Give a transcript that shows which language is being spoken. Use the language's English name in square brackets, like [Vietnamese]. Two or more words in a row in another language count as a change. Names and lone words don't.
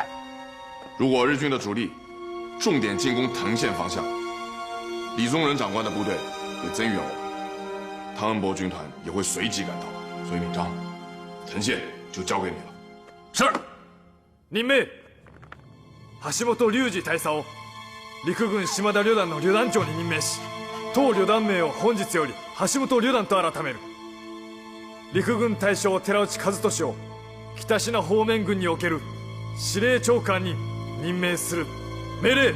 [Chinese] 如果日军的主力重点进攻藤县方向，李宗仁长官的部队会增援我们，汤恩伯军团也会随即赶到。所以，闵章，藤县就交给你了。是。 [Japanese] 任命橋本龍二大佐を陸軍島田旅団の旅団長に任命し、当旅団名を本日より橋本旅団と改める。陸軍大将寺内和俊を北信濃方面軍における司令長官に任命する。命令。